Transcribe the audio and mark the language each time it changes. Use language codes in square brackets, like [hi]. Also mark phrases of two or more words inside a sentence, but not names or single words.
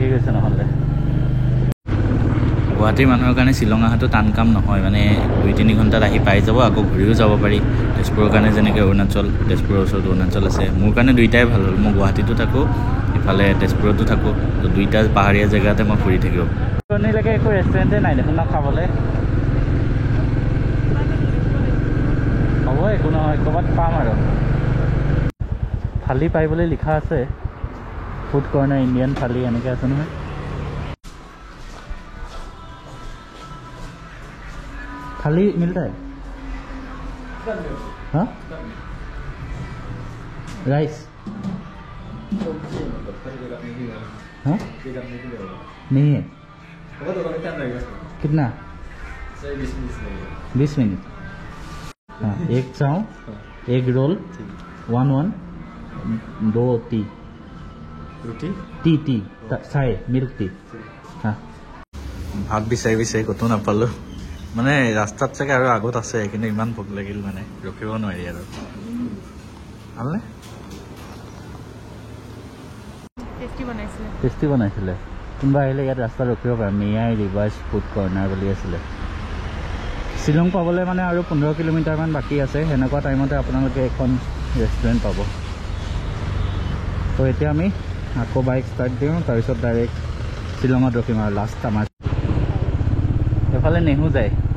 [as] গৈছে নহ'লে গুৱাহাটীৰ মানুহৰ কাৰণে শ্বিলং অহাটো টান কাম নহয় মানে 2-3 ঘণ্টাত আহি পাই যাব আকৌ ঘূৰিও যাব পাৰি তেজপুৰৰ কাৰণে যেনেকৈ তেজপুৰৰ ওচৰত অৰুণাচল আছে মোৰ কাৰণে দুইটাই ভাল হ'ল মই গুৱাহাটীতো থাকোঁ ইফালে তেজপুৰতো থাকোঁ তো দুইটা পাহাৰীয়া জেগাতে মই ফুৰি থাকিব এনেলৈকে একো ৰেষ্টুৰেণ্টে নাই দেখোন না খাবলৈ হ'ব একো নহয় ক'ৰবাত পাম আৰু থালি পাই বুলি লিখা আছে [en] food corner Indian [as] থালি এনেকৈ আছে নহয় [hi] थाली मिलता है हाँ राइस हाँ नहीं है कितना 20 मिनट हाँ एक चाव एक रोल 1 2 टी टी चाय [en] milk tea [as] हाँ भात বিচাৰি ক'তো নাপালোঁ মানে ৰাস্তাত চাগে আৰু আগত আছে কিন্তু ইমান ভোক লাগিল মানে ৰখিব নোৱাৰি আৰু ভালনে টেষ্টি বনাইছিলে কোনোবা আহিলে ইয়াত ৰাস্তাত ৰখিব পাৰে মিয়াই ৰিভাৰ্ছ ফুড কৰ্ণাৰ বুলি আছিলে শ্বিলং পাবলৈ মানে আৰু 15 কিলোমিটাৰমান বাকী আছে সেনেকুৱা টাইমতে আপোনালোকে এখন ৰেষ্টুৰেণ্ট পাব তো এতিয়া আমি আকৌ [en] bike start [as] দিওঁ তাৰপিছত ডাইৰেক্ট শ্বিলঙত ৰখিম আৰু লাষ্ট আমাৰ এফালে নেহু যায়